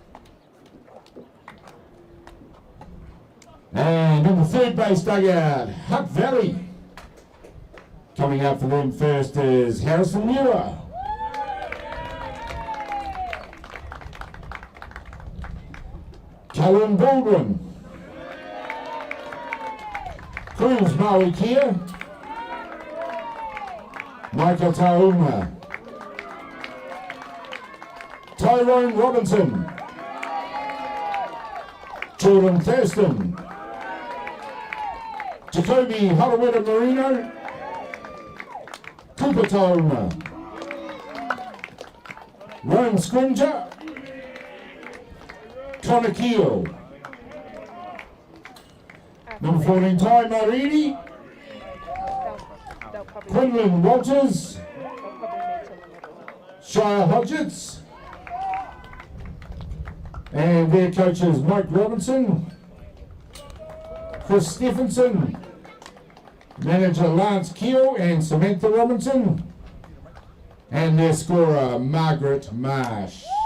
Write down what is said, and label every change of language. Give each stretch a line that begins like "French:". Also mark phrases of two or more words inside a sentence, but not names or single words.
English: And in the third base dugout, Hutt Valley. Coming out for them first is Harrison Muir. Callum Baldwin. Cruz Maui Kia. Michael Tauma. Tyrone Robinson. Jordan Thurston. Jacoby Hollowetta Marino. Cooper Tauma. Ryan Scrimger. Connor Keel. Number 14, Ty Marini. Quinlan Walters. Shia Hodgetts. And their coaches Mike Robinson, Chris Stephenson, manager Lance Keel and Samantha Robinson, and their scorer Margaret Marsh.